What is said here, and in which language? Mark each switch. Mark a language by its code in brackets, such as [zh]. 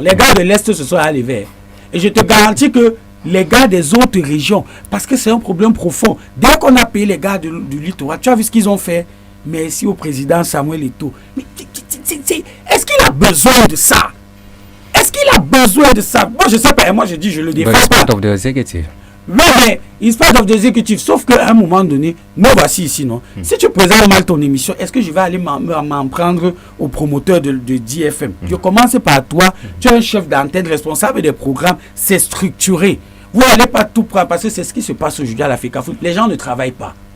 [fr] Les gars de l'Est se sont allés vers. Et je te garantis que les gars des autres régions, parce que c'est un problème profond. Dès qu'on a payé les gars du littoral, tu as vu ce qu'ils ont fait? Merci au président Samuel Eto'o. Mais est-ce qu'il a besoin de ça? Est-ce qu'il a besoin de ça? Moi, je sais pas. Et moi, je dis, je le défends pas. [en] But it's part of the executive. [fr] Oui, mais [en] it's part of the executive. [fr] Sauf qu'à un moment donné, nous voici ici, non? Si tu présentes mal ton émission, est-ce que je vais aller m'en prendre au promoteur de DFM? Je commence par toi. Tu es un chef d'antenne responsable des programmes. C'est structuré. Vous n'allez pas tout prendre parce que c'est ce qui se passe aujourd'hui à l'Africa Foot. Les gens ne travaillent pas.